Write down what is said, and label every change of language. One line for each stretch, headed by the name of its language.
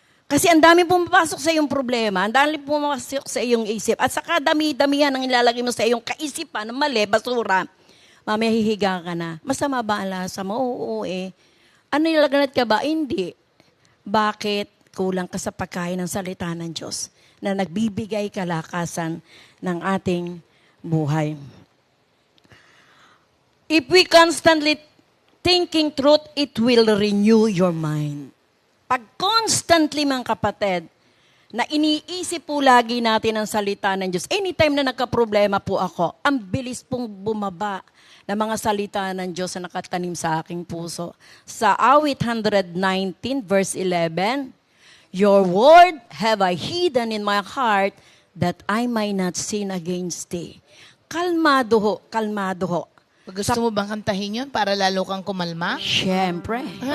Filipino: Kasi ang dami pumapasok sa iyong problema, ang dami pumapasok sa iyong isip, at saka dami-damihan ang ilalagay mo sa iyong kaisipan, mali, basura, mamaya hihiga ka na. Masama ba ang lasa mo? Oo eh. Ano nilaganat ka ba? Hindi. Bakit? Kulang ka sa pagkain ng salita ng Diyos na nagbibigay kalakasan ng ating buhay.
English: If we constantly thinking truth, it will renew your mind.
Filipino: Pag constantly, mga kapatid, na iniisip po lagi natin ang salita ng Diyos, anytime na nagka-problema po ako, ang bilis pong bumaba ng mga salita ng Diyos na nakatanim sa aking puso. Sa awit 119, verse 11,
English: Your word have I hidden in my heart that I might not sin against thee.
Filipino: Kalmado ho, kalmado ho. Gusto mo bang kantahin yun para lalo kang kumalma? Siyempre.